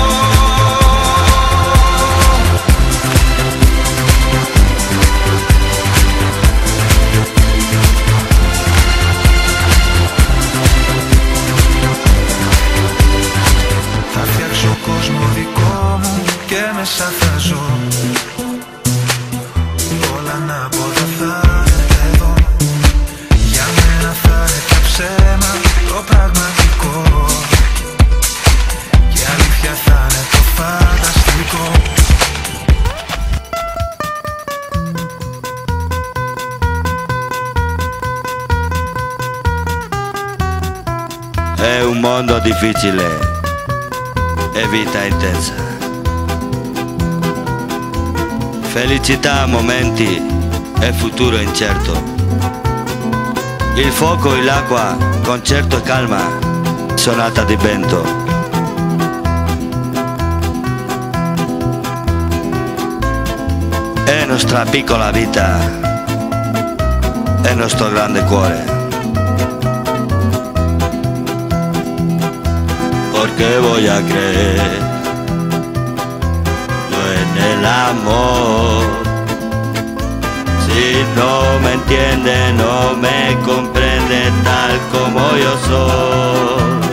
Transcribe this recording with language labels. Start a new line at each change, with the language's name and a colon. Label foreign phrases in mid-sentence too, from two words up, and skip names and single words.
Greek: Θα φτιάξω κόσμο δικό μου και μέσα θα ζω. Όλα ανάποδα θα είναι εδώ. Για μένα θα είναι και ψέμα το πραγματικό. Και αλήθεια θα είναι το φανταστικό.
Italian: È un mondo difficile e vita intensa. Felicità a momenti e futuro incerto. Il fuoco e l'acqua, concerto e calma, sonata di vento. È nostra piccola vita, è nostro grande cuore.
Spanish: Porque voy a creer yo en el amor. Si no me entiende, no me comprende tal como yo soy.